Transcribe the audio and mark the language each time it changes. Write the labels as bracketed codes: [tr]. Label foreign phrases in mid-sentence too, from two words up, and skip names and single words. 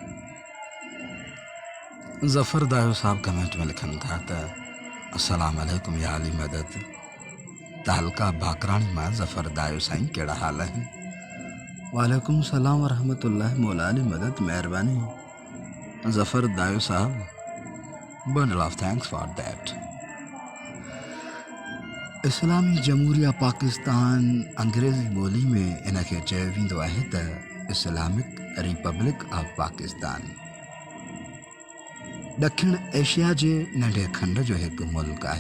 [sd] ज़फ़र दायो साहब कमेंट में लिखनि था त [ar] السلام عليكم [sd] या अली मदद। तालका बाकराणी मां ज़फ़र दायो साईं कहिड़ा हाल आहिनि? [ar] وعليكم سلام ورحمة الله [sd] मौला अली मदद महिरबानी। [en] ज़फ़र दायो साहब bundle of thanks for that. [sd] इस्लामी जमहूरिया पाकिस्तान अंग्रेज़ी ॿोली में इनखे चयो वेंदो आहे त इस्लामिक रिपब्लिक ऑफ पाकिस्तान ॾखिण एशिया जे नंढे खंड जो हिकु मुल्क आहे।